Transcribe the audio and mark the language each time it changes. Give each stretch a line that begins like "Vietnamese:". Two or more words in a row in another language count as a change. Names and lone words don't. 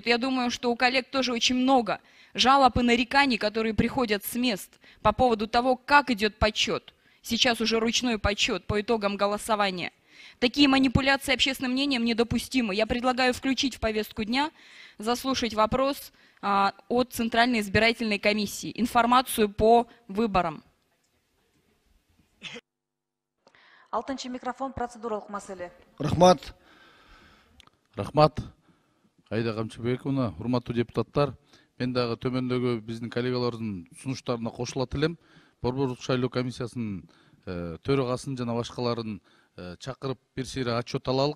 Russian: Я думаю, что у коллег тоже очень много жалоб и нареканий, которые приходят с мест по поводу того, как идет подсчет. Сейчас уже ручной подсчет по итогам голосования. Такие манипуляции общественным мнением недопустимы. Я предлагаю включить в повестку дня, заслушать вопрос от Центральной избирательной комиссии, информацию по выборам.
Kyrgyz: Алтынчы микрофон, процедуралык маселе. Рахмат. Рахмат. Айда Камчыбековна, урматтуу депутаттар, мен дагы төмөндөгү биздин коллегалардын сунуштарына кошулат элем. Борбордук шайлоо комиссиясынын төрагасын жана башкаларын чакырып бир сыйра отчет алалык.